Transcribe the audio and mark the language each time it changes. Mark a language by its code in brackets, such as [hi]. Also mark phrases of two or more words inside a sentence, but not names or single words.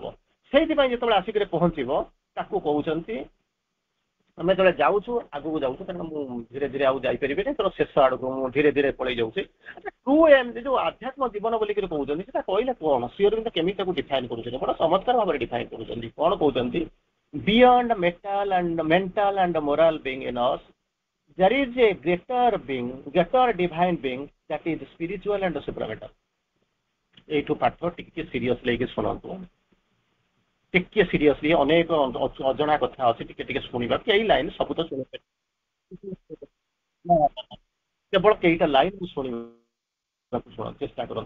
[or] ସେଇଥିପାଇଁ ଯେତେବେଳେ ଆସିକରି ପହଞ୍ଚିବ ତାକୁ କହୁଛନ୍ତି, ଆମେ ଯେତେବେଳେ ଯାଉଛୁ ଆଗକୁ ଯାଉଛୁ, କାରଣ ମୁଁ ଧୀରେ ଧୀରେ ଆଉ ଯାଇପାରିବିନି, ତେଣୁ ଶେଷ ଆଡକୁ ମୁଁ ଧୀରେ ଧୀରେ ପଳେଇ ଯାଉଛି। ଟ୍ରୁ ଏମ୍ ଯୋଉ ଆଧ୍ୟାତ୍ମ ଜୀବନ ବୋଲିକି କହୁଛନ୍ତି ସେଟା କହିଲେ କଣ, ଶ୍ରୀ ଅରବିନ୍ଦ କେମିତି ତାକୁ ଡିଫାଇନ୍ କରୁଛନ୍ତି, ବଡ ଚମତ୍କାର ଭାବରେ ଡିଫାଇନ୍ କରୁଛନ୍ତି। କଣ କହୁଛନ୍ତି? [en] ବିୟଣ୍ଡ mental and moral being in us, there is a greater divine being that is spiritual and supramental. [or] ଏଇଠୁ ପାଠ ଟିକେ ସିରିୟସ୍ ଲାଗି ଶୁଣନ୍ତୁ, ଟିକେ ସିରିୟସଲି, ଅନେକ ଅଜଣା କଥା ଅଛି, ଟିକେ ଟିକେ ଶୁଣିବା। କେଇ ଲାଇନ୍ ସବୁ ତ ଶୁଣିପାରିବେ, କେବଳ କେଇଟା ଲାଇନ୍ ମୁଁ ଶୁଣିବାକୁ ଚେଷ୍ଟା କରନ୍ତୁ।